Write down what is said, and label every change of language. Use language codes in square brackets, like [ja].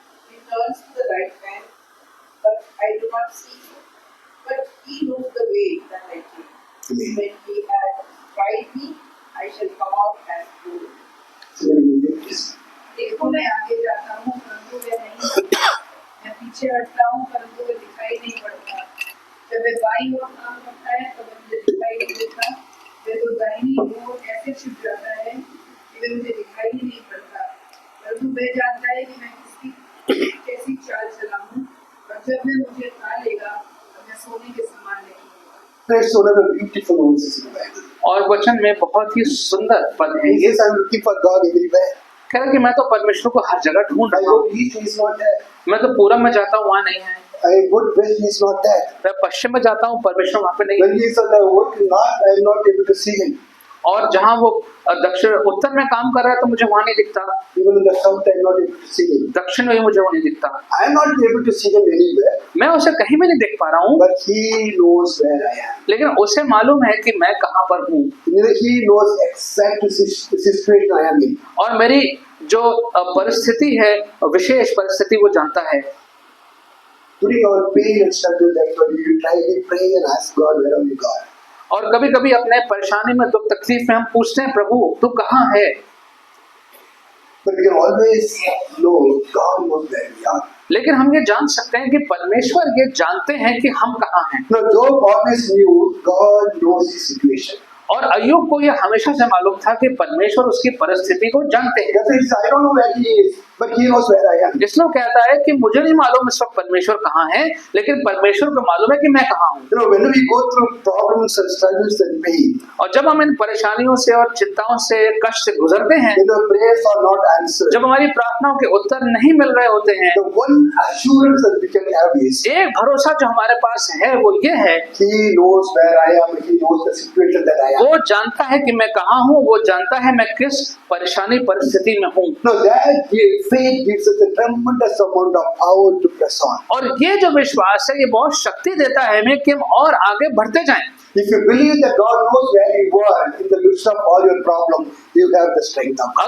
[en] He turns to the right hand, but I do not see him. But he knows the way that I take. Amen. When he has tried me, I shall come out as gold. [hi] देखो मैं आगे जाता हूँ परंतु वे नहीं दिखता, मैं पीछे हटता हूँ परंतु वे दिखाई नहीं पड़ता। जब वे बाईं ओर काम करता है तो वे मुझे दिखाई नहीं देता, वे तो दाहिनी ओर ऐसे छिप जाता है कि वे मुझे दिखाई ही नहीं पड़ता। परंतु वे जानता है कि मैं किसकी कैसी चाल चलाऊं, और जब वे मुझे खा लेगा तो मैं सोने के समान नहीं होगा। [en] That's one of the beautiful words in the Bible. [hi] और वचन में बहुत ही सुंदर पद है [en] He [hi] ये। [en] says, I'm looking for God everywhere. [hi] कह रहा कि मैं तो परमेश्वर को हर जगह ढूंढ [en] I [hi] रहा हूँ, [en] go east, he is not there. [hi] मैं तो पूरब में जाता हूँ, वहाँ नहीं है, [en] I go west, he is not there. [hi] मैं पश्चिम में जाता हूँ, परमेश्वर वहाँ पे नहीं है। [en] When he is on the north, I am not able to see him. [hi] और जहाँ वो दक्षिण उत्तर में काम कर रहा है तो मुझे वहाँ नहीं दिखता, [en] Even in the south, I am not able to see him. [hi] दक्षिण में भी मुझे वो नहीं दिखता, [en] I am not able to see him anywhere, [hi] मैं उसे कहीं भी नहीं देख पा रहा हूँ, [en] but he knows where I am. [hi] लेकिन उसे मालूम है कि मैं कहाँ पर हूँ [en] He knows exactly the situation I am in. [hi] और मेरी जो परिस्थिति है, विशेष परिस्थिति वो जानता है। [en] During our pain and struggle, that's why we try to pray and ask God, where are you, God? [hi] और कभी कभी अपने परेशानी में, दुख तकलीफ में हम पूछते हैं, प्रभु तू कहाँ है? [en] But we can always know God knows where we are. [hi] लेकिन हम ये जान सकते हैं कि परमेश्वर ये जानते हैं कि हम कहाँ हैं। [en] Now, Job always knew God knows his situation. [hi] और अय्यूब को ये हमेशा से मालूम था कि परमेश्वर उसकी परिस्थिति को जानते हैं। [en] That's why he says, I don't know where he is, but he knows where I am. [hi] इसलिए वो कहता है कि मुझे नहीं मालूम इस वक्त परमेश्वर कहाँ है, लेकिन परमेश्वर को मालूम है कि मैं कहाँ हूँ। [en] You know, when we go through problems and struggles and pain, [hi] और जब हम इन परेशानियों से और चिंताओं से, कष्ट से गुजरते हैं, [en] when our prayers are not answered, [hi] जब हमारी प्रार्थनाओं के उत्तर नहीं मिल रहे होते हैं, [en] the one assurance that we can have is, [hi] एक भरोसा जो हमारे पास है वो ये है, [en] he knows where I am, he knows the situation that I am. [hi] वो जानता है कि मैं कहाँ हूँ, वो जानता है मैं किस परेशानी परिस्थिति में हूँ। [en] Now that faith gives us a tremendous amount of power to press on. [hi] और ये जो विश्वास है ये बहुत शक्ति देता है हमें कि हम और आगे बढ़ते जाएं। [en] If you believe that God knows where you are in the midst of all your problems, you have the strength of God.